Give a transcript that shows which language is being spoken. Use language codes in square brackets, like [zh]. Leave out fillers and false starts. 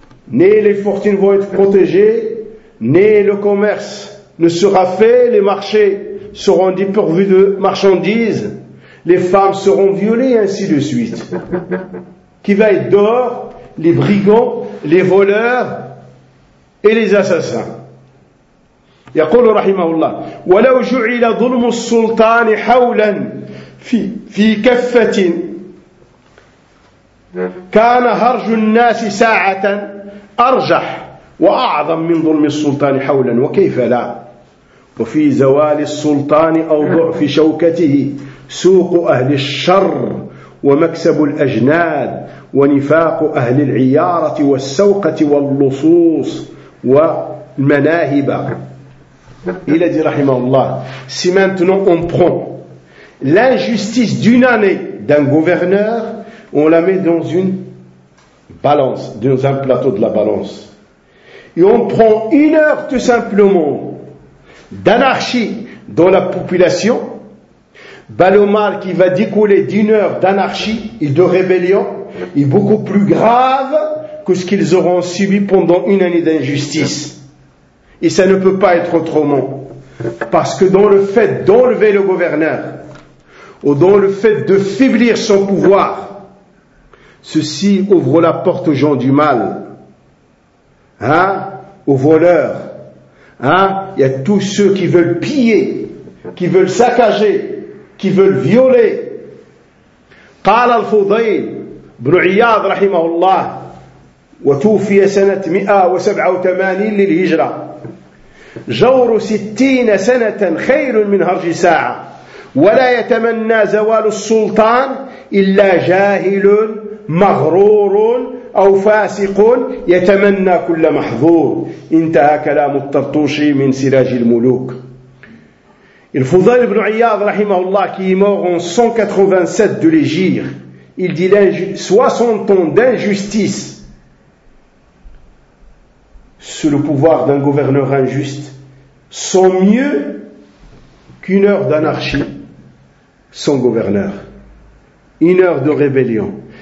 [fr] Ni les fortunes vont être protégées, ni le commerce ne sera fait, les marchés seront dépourvus de marchandises, les femmes seront violées, ainsi de suite. Qui va être dehors? Les brigands, les voleurs et les assassins. [ar] يقول رحمه الله ولو جعل ظلم السلطان حولا في كفة كان هرج الناس ساعة أرجح وأعظم من ظلم السلطان حولا وكيف لا وفي زوال السلطان أو ضعف شوكته سوق أهل الشر ومكسب الأجناد ونفاق أهل العيارة والسوقة واللصوص والمناهب إلى دي رحمه الله [fr] Si maintenant on prend l'injustice d'une année d'un gouverneur, on la met dans une balance, dans un plateau de la balance. Et on prend une heure tout simplement d'anarchie dans la population, le mal qui va découler d'une heure d'anarchie et de rébellion est beaucoup plus grave que ce qu'ils auront subi pendant une année d'injustice. Et ça ne peut pas être autrement. Parce que dans le fait d'enlever le gouverneur, ou dans le fait de faiblir son pouvoir, ceci ouvre la porte aux gens du mal, hein, aux voleurs, hein, il y a tous ceux qui veulent piller, qui veulent saccager, qui veulent violer. [ar] قال الفضيل بن عياض رحمه الله وتوفي سنة 187 للهجرة جور 60 سنة خير من هرج ساعة ولا يتمنى زوال السلطان إلا جاهل مغرور أو فاسق يتمنى كل محظور انتهى كلام الطرطوشي من سراج الملوك [fr] الفضيل بن عياض [ar] رحمه الله [fr] qui est mort en 187 de l'Hégire. Il dit 60 ans d'injustice sous le pouvoir d'un gouverneur injuste sont mieux qu'une heure d'anarchie sans gouverneur, une heure de rébellion.